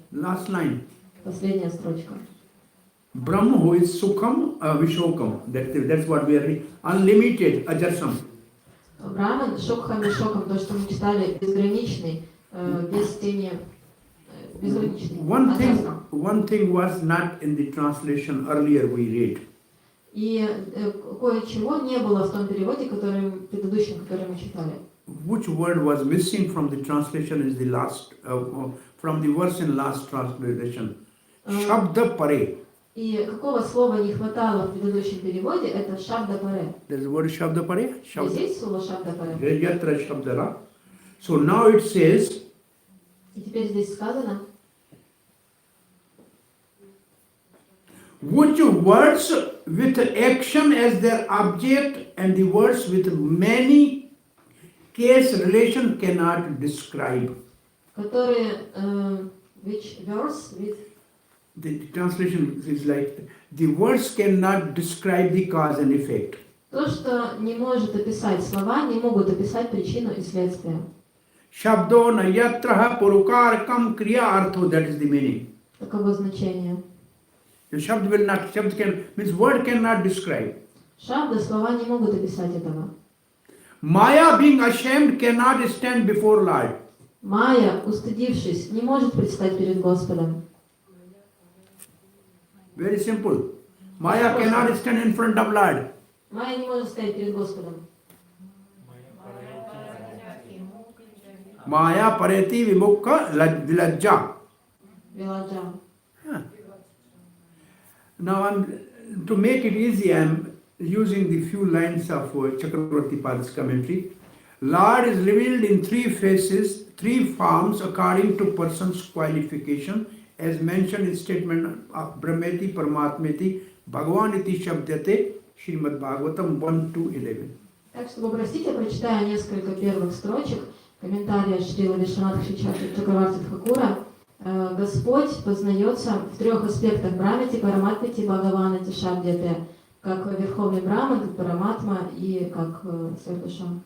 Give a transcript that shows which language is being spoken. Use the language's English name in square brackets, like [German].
[English] Last line. [Russian] Последняя строчка. [English] Brahma, who is Sukham, Vishokam. That's what we are reading. Unlimited, Ajarsam. [Russian] Браман, Шокхам и Шокам, то, что мы читали, безграничный, без тени, безграничный. [English] One thing was not in the translation earlier we read. [Russian] И кое-чего не было в том переводе, предыдущем, который мы читали. [English] which word was missing from the translation is the last, from the verse in last translation. [Sanskrit] Shabda pare. [Russian] И какого слова не хватало в предыдущем переводе, это шабда паре. [English] There's the word shabda pare. [Russian] Здесь есть слово шабда паре. [English] Yatra shabdara. So now it says, [Russian] И теперь здесь сказано, [English] which words with action as their object and the words with many case relation cannot describe. [Russian] которые, [English] which verse with The translation is like, the words cannot describe the cause and effect. [Russian] то, что не может описать, слова не могут описать причину и следствие. [Sanskrit] Shabdo na yatraha purukar kam kriya artho, [English] that is the meaning. [Russian] Таково значение. [English] The shabd will not, shabd can, means word cannot describe. [Russian] Шабда, слова не могут описать этого. [English] Maya being ashamed cannot stand before Lord. [Russian] Майя, устыдившись, не может предстать перед Господом. [English] Very simple. Maya cannot stand in front of Lord. [Russian] Майя не может стоять перед Господом. [Sanskrit] Maya pareti vimukha vilajja. [Russian] Виладжа. [English] Now to make it easy, I am using the few lines of Chakravarti Pad's commentary. Lord is revealed in three faces, three forms according to person's qualification, as mentioned in statement of [Sanskrit] Brahmeti Paramatmeti Bhagavan iti Shabdyate [English] Srimad Bhagvatam 1-11. [Russian] Так, чтобы упростить, я прочитаю несколько первых строчек комментария Шрила Вишванатха Чакраварти Тхакура. Господь познается в трех аспектах Брамати, Параматмити, Бхагавана, Тишабдяте, как Верховный Браман, как Параматма и как Сверхдуша.